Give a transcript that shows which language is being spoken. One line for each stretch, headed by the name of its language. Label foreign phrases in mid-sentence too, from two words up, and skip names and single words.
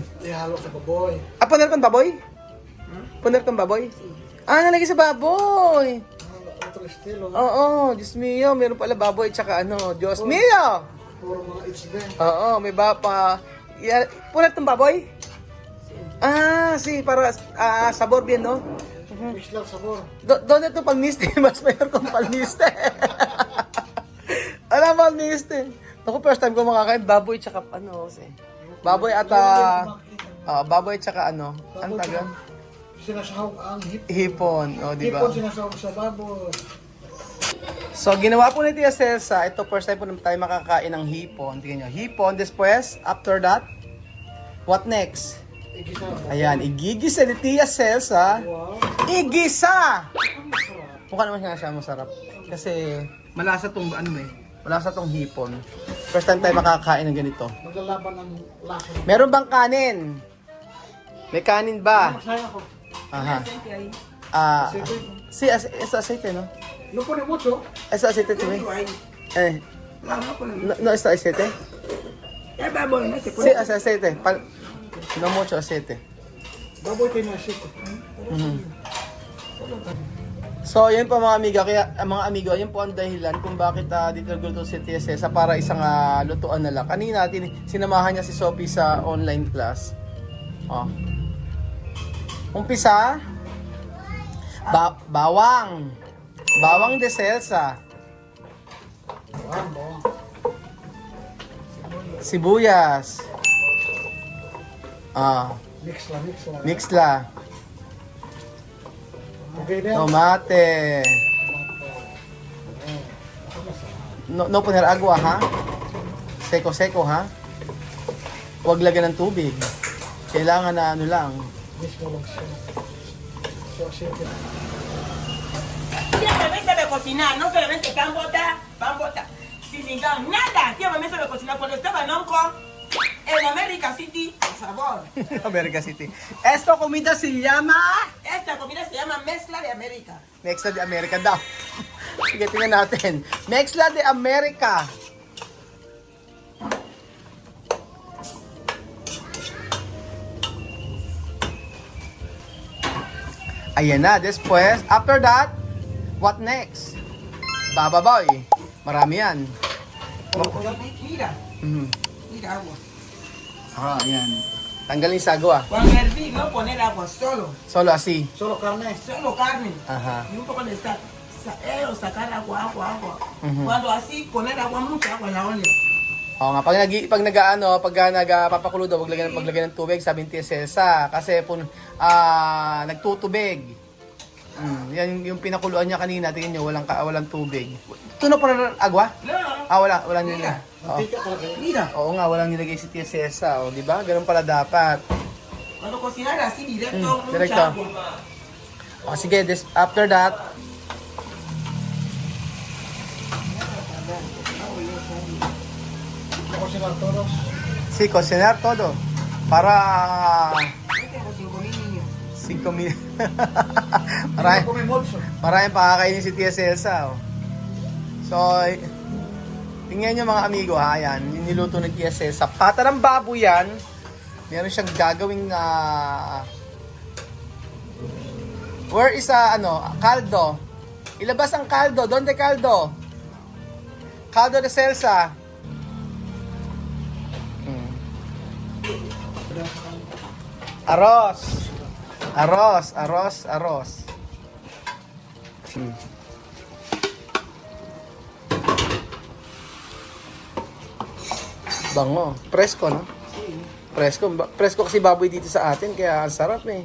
Filipino: Ihalo sa baboy. Puner kang baboy? Puner kang baboy? Nalagay sa baboy.
Spanish: Otro estilo.
Filipino: Oo,
Spanish: Diyos mio.
Filipino: Meron pala baboy tsaka ano.
Spanish: Diyos mio!
Filipino: Puro mga HB. Oo, may puner kang baboy?
Spanish: Sí, para sabor bien, ¿no?
Filipino: Mix lang sabor.
Spanish: ¿Dónde tu palmiste? Mas mayor
Filipino: kung palmiste. Alam, palmiste. Ako
English: first time
Filipino: ko makakain baboy tsaka ano, baboy at baboy tsaka ano, ang tagal? Sinasahog ang Hipon, di ba? hipon, sinasahog sa baboy. So, ginawa po ni Tia Celsa, ito first time po na tayo makakain ng hipon. Tingnan nyo, hipon,
Spanish: después,
English: after that, what next?
Filipino: Igisa. Ayan, igigisa ni Tia Celsa. Wow. Igisa! Masarap. Mukha naman siya masarap. Kasi malasa tong malasa tong hipon.
English: First time
Filipino: tayo makakain ng ganito. Maglalaban ng lasa. Meron bang kanin? May kanin ba? Masaya ko.
Spanish: Aha. Es aceite, ¿no? No pone mucho. Es aceite también. No está aceite. El baboy no se Sí, puede. es aceite. No mucho aceite.
Filipino: Baboy kayo na shit. So, yun po mga amiga, mga amigo, yun po ang dahilan kung bakit dito nagluto si Tia Celsa para isang lutuan na lang. Kanina sinamahan niya si Sophie sa online class. Umpisa, bawang. Bawang de Celsa. Wow. Sibuyas. Mix la. Okay na.
Spanish: Tomate. No poner agua, ha? Seko ha?
Filipino: Huwag lagyan ng tubig. Kailangan na ano lang. Mix mo lang siya. So, shit.
Spanish: Tía Bebé sabe cocinar, no solamente pan bota, sin nada. Tía Bebé sabe cocinar. Cuando estaba en Hong Kong, en America City, por favor. America City. Esta comida se llama Esta comida se llama mezcla de América. Mezcla de America
Filipino: daw. Sige, tingnan natin.
Spanish: Mezcla de America.
Filipino: Ayan na.
Spanish: Después,
English: after that, what next?
Filipino: Bababoy. Marami yan.
Spanish: Mira, Mhm. mira agua.
Filipino: Ayan. Tanggalin sagwa.
Spanish: Cuando hervir, no poner agua, solo Solo así. Solo carne. carne. Ajá. Y un poco de sal. Sacar agua. Mhm. Cuando así, poner agua, mucha agua en la olla.
Filipino: Oo nga, pag nagpapakulo daw, paglagyan ng tubig, sabi ni Tia Celsa, kasi nagtutubig. Yan yung pinakuluan niya kanina, tingnan niyo, walang tubig. Ito na pala agwa?
Spanish: No,
Filipino: Walang nilagay. Mantika talaga yun.
Spanish: mira.
Filipino: Oo nga, walang nilagay si Tia Celsa, di ba? Ganun pala dapat.
Spanish: Cuando cocinar así directo, mucha directo. agua.
Filipino: Sige,
English: after that,
Spanish: Cocinar todos. cocinar todo. Para Yo tengo 5,000 niños. 5,000.
Filipino: Marami. Kung may mods, oh. Maraming pakakainin si Tia Celsa. Oh. So, tingnan nyo mga amigo ha, yan, yung niluto ni Tia Celsa. Pata ng baboy yan. Meron siyang gagawing
English: where is
Filipino: kaldo? Ilabas ang kaldo.
Spanish: Donde kaldo? Caldo de Celsa. Arroz.
Filipino: Bango. Presko, no? Presko kasi baboy dito sa atin, kaya ang sarap eh.